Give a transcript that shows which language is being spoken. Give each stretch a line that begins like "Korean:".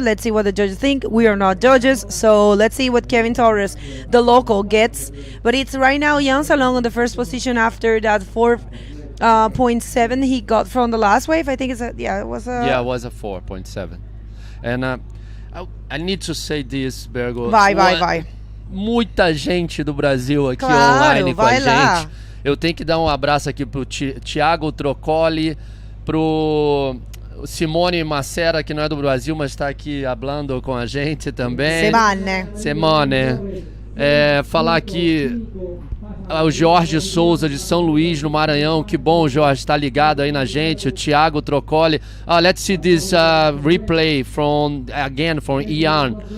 English: Let's see what the judges think. We are not judges, so let's see what Kevin Torres, the local, gets. But it's right now Jan Salong on the first position after that 4.7 he got from the last wave. I think it was a 4.7. And I need to say this, Bergo.
Portuguese: Vai. Muita gente do Brasil aqui online com a gente. Eu tenho que dar um abraço aqui pro Thiago Trocoli, pro Simone Macera, que não é do Brasil, mas está aqui hablando com a gente também. Simone. Falar aqui o Jorge Souza de São Luís, no Maranhão. Que bom, Jorge, está ligado aí na gente. O Thiago Trocoli.
English: Let's see this replay from Ian.